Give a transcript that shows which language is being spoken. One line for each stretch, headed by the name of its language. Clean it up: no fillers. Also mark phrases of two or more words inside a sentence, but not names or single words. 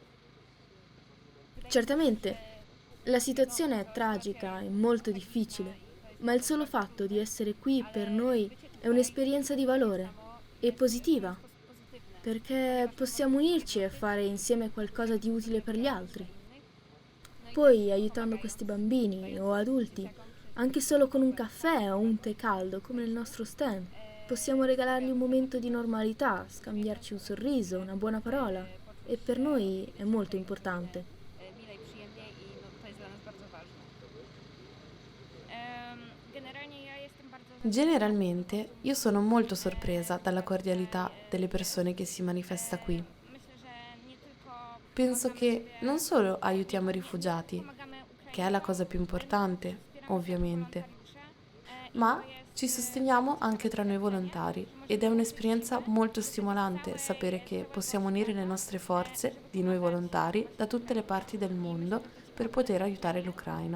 Italian: Certamente, la situazione è tragica e molto difficile, ma il solo fatto di essere qui per noi è un'esperienza di valore e positiva, perché possiamo unirci e fare insieme qualcosa di utile per gli altri. Poi, aiutando questi bambini o adulti, anche solo con un caffè o un tè caldo come nel nostro stand, possiamo regalargli un momento di normalità, scambiarci un sorriso, una buona parola, e per noi è molto importante.
Polish: mile i przyjemnie i to jest dla nas bardzo ważne.
Italian: Generalmente io sono molto sorpresa dalla cordialità delle persone che si manifesta qui. Penso che non solo aiutiamo i rifugiati, che è la cosa più importante, ovviamente, ma ci sosteniamo anche tra noi volontari ed è un'esperienza molto stimolante sapere che possiamo unire le nostre forze di noi volontari da tutte le parti del mondo per poter aiutare l'Ucraina.